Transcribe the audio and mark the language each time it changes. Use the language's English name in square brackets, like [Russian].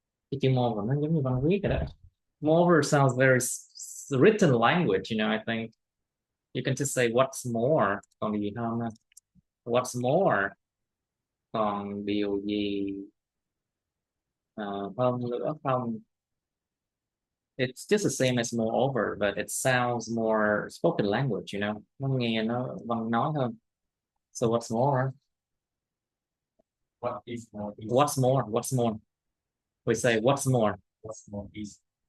[Vietnamese] Cái chữ more nó giống như văn viết rồi đó. [English] More sounds very written language, you know. I think you can just say what's more. [Vietnamese] Còn điều gì không? [English] What's more? [Vietnamese] Còn điều gì hơn nữa không? [English] It's just the same as moreover, but it sounds more spoken language, you know. [Vietnamese] Nó nghe nó văn nói hơn. [English] So what's more? What is more? What's more? What's more? We say what's more. What's more is